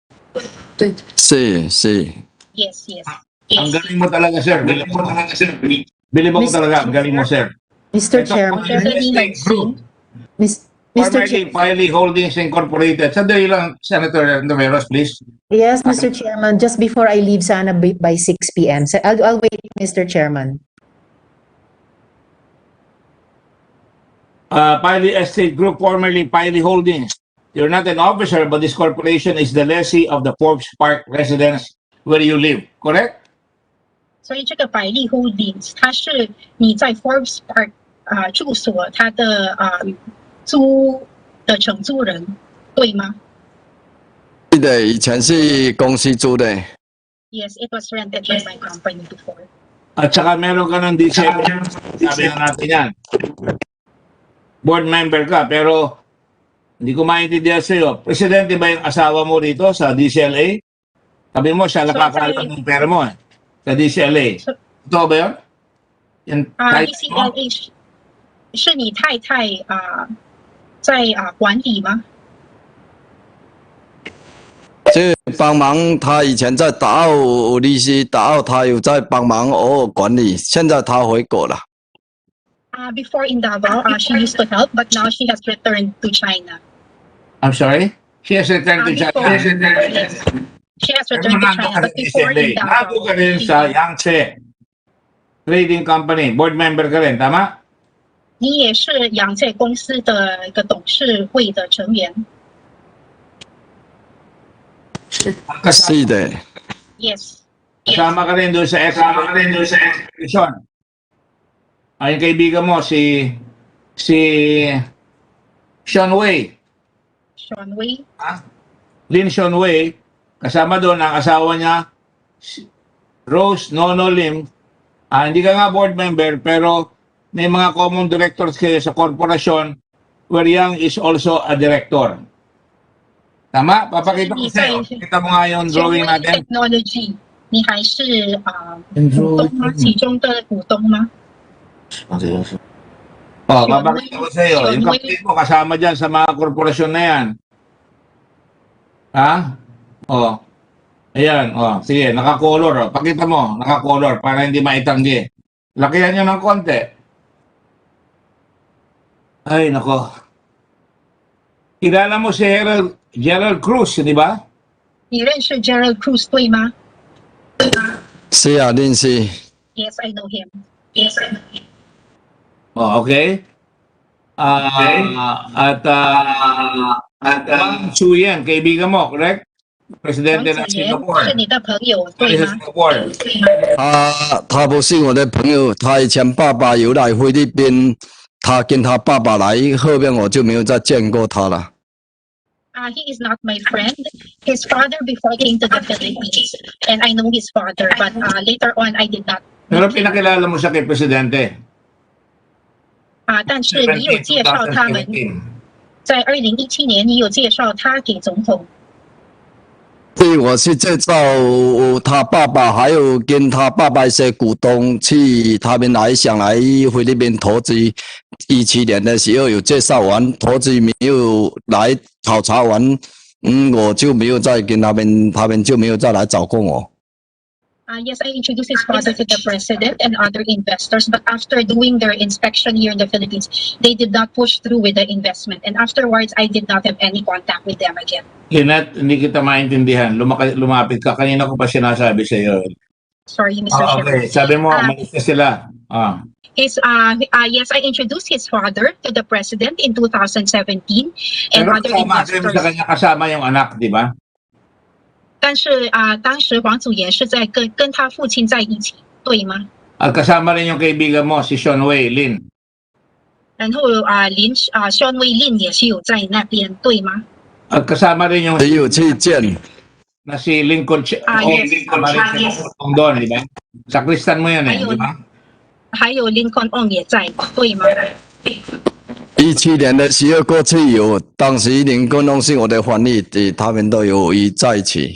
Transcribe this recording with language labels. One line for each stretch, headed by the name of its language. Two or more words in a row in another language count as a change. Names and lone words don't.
Chinese: 是。
English: Yes, yes.
Filipino: Ang galing mo talaga, sir. Bilib ako talaga. Ang galing mo, sir.
English: Mr.
Filipino: Ito,
English: Chairman, Group. Mr. Formerly Chair,
Filipino: Piley Holdings Incorporated. Sandali lang, Senator Numeros,
English: please. yes, Mr. Chairman, just before I leave sana by 6 p.m. So I'll wait, Mr. Chairman. Piley Estate Group, formerly Piley Holdings. You're not an officer, but this corporation is the lessee of the Forbes Park residence where you live, correct?
Chinese: 所以这个百利 Holdings， 它是你在 Forbes Park 住所它的租的承租人，对吗是的，以前是公司租的。
English: ？Yes, it was rented by my company before.
Filipino: At saka meron ka ng DCLA. Sabi nga natin yan. Board member ka, pero hindi ko maintindihan sa'yo. Presidente ba yung asawa mo rito sa DCLA? Sabi mo, siya nakakaalam ng pera mo eh. Sa DCLA. Totoo ba yun? Yan, kahit mo?
Chinese: DCLA 是你太太在管理吗？就帮忙，他以前在达澳利息，达澳他有在帮忙偶尔管理，现在他回国了。
English: Before in Davao, she used to help, but now she has returned to China. I'm sorry? She has returned to China. She has returned to China, but before in
Filipino: Nado Davao, ka rin sa Yangtze Trading Company. Board member ka rin, tama?
Chinese: 你也是养这公司的一个董事会的成员。是的，
English: Yes.
Filipino: Kasama ka rin doon sa expedition. Ay, kaibigan mo, si Sean Wei. Sean Wei. Lin Sean Wei. Kasama doon ang asawa niya, Rose Nono Lim. Hindi ka nga board member, pero may mga common directors kayo sa korporasyon
English: where Yang is also a director.
Filipino: Tama? Papakita ko sa'yo. Kita mo nga yung drawing natin.
English: Technology，
Chinese: 你还是股东吗？其中的股东吗？
Filipino: Papakita ko sa'yo. Yung kapatid mo kasama dyan sa mga korporasyon na yan. Ha? Ayan. Sige, naka-color. Pakita mo, naka-color para hindi maitanggi. Lakihan nyo ng konti. Ay, nako. Kilala mo si Gerald Cruz, di ba?
Chinese: 你认识 Gerald Cruz 对吗是啊，认识。
English: ？Yes, I know him. Yes, I know him. Oh, okay.
Filipino: At Wang Chuyan, kaibigan mo, correct?
Chinese: 王
Filipino: Presidente
Chinese: 子
Filipino: ng
Chinese: 妍
Filipino: Singapore.
Chinese: 是你的朋友对
Filipino: Sa
Chinese: 吗？
Filipino: Singapore.
Chinese: 他不是我的朋友，他以前爸爸有来菲律宾，他跟他爸爸来，后面我就没有再见过他了。
English: He is not my friend. His father before came to the Philippines, and I know his father, but later on I did not.
Filipino: Pero pinakilala mo siya kay Presidente.
Chinese: 但是你有介绍他们，在2017年你有介绍他给总统。对，我是介绍他爸爸，还有跟他爸爸一些股东去，他们想来菲律宾投资。17年的时候有介绍完，投资没有来考察完，我就没有再跟他们就没有再来找过我。
English: Yes, I introduced his father to the president and other investors, but after doing their inspection here in the Philippines, they did not push through with the investment. And afterwards, I did not have any contact with them again.
Filipino: Lynette, hindi kita maintindihan. Lumapit ka. Kanina ko pa sinasabi sa iyo.
English: Sorry, Mr. Chairman.
Filipino: Okay, sabi mo, umalis na sila.
English: Yes, I introduced his father to the president in 2017 and
Filipino: Pero
English: other
Filipino: kasama, sabi mo
English: investors.
Filipino: sa kanya kasama yung anak, di ba?
Chinese: 但是当时黄祖贤是在跟他父亲在一起，对吗？
Filipino: At kasama rin yung kaibigan mo, si Sean Wei Lin.
Chinese: 然后Sean Wei Lin 也是有在那边，对吗？
Filipino: At kasama rin yung
Chinese: 也有去见。
Filipino: na si Lincoln
English: Yes.
Filipino: doon, di ba? Sa Kristan mo yan di ba?
Chinese: 还有 Lincoln Ong 也在，对吗？ 17年的时候过去有，当时林根东是我的翻译，他们都有在一起。